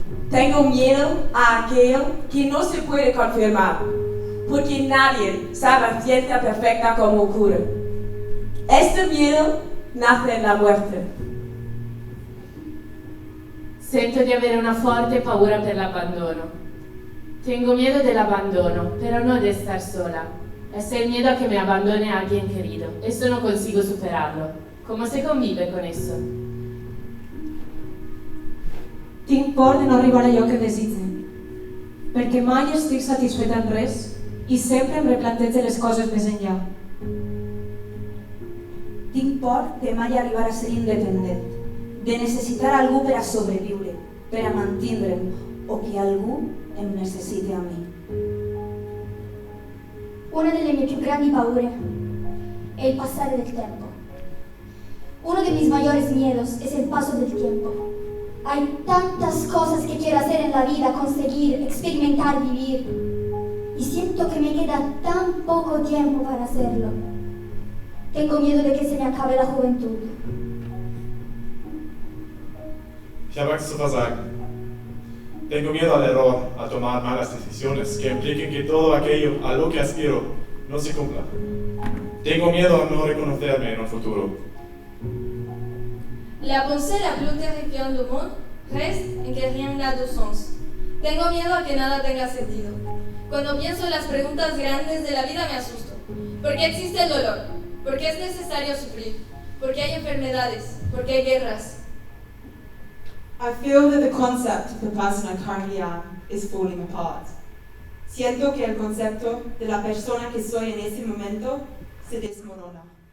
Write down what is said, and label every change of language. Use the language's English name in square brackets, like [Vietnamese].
[Spanish] Tengo miedo a aquello que no se puede confirmar, porque nadie sabe a ciencia perfecta cómo ocurre. Este miedo nace en la muerte. [Italian] Sento di avere una forte paura per l'abbandono. [Spanish] Tengo miedo [Italian] dell'abbandono, [Spanish] pero no de estar sola. Es el miedo a que me abandone alguien querido. Esto no consigo superarlo. ¿Cómo se convive con eso? [Catalan] Tinc por de no arribar a allò que desitge, perquè mai estic satisfeta en res i sempre em replantejo les coses més enllà. Tinc por de mai arribar a ser independent, de necessitar algú per a sobreviure, per a mantindre'm, o que algú em necessiti a mi. [Italian] Una delle mie più grandi paure è il passare del tempo. [Spanish] Uno de mis mayores miedos es el paso del tiempo. Hay tantas cosas que quiero hacer en la vida, conseguir, experimentar, vivir. Y siento que me queda tan poco tiempo para hacerlo. Tengo miedo de que se me acabe la juventud. [German] Ich habe Angst zu versagen. [Spanish] Tengo miedo al error, a tomar malas decisiones que impliquen que todo aquello a lo que aspiro no se cumpla. Tengo miedo a no reconocerme en un futuro. [French] La pensée la plus terrifiante du monde reste en que rien n'a de sens. [Spanish] Tengo miedo a que nada tenga sentido. Cuando pienso en las preguntas grandes de la vida me asusto. ¿Por qué existe el dolor? ¿Por qué es necesario sufrir? ¿Por qué hay enfermedades? ¿Por qué hay guerras? [English] I feel that the concept of the person I currently am is falling apart. [Spanish] Siento que el concepto de la persona que soy en ese momento se desmorona.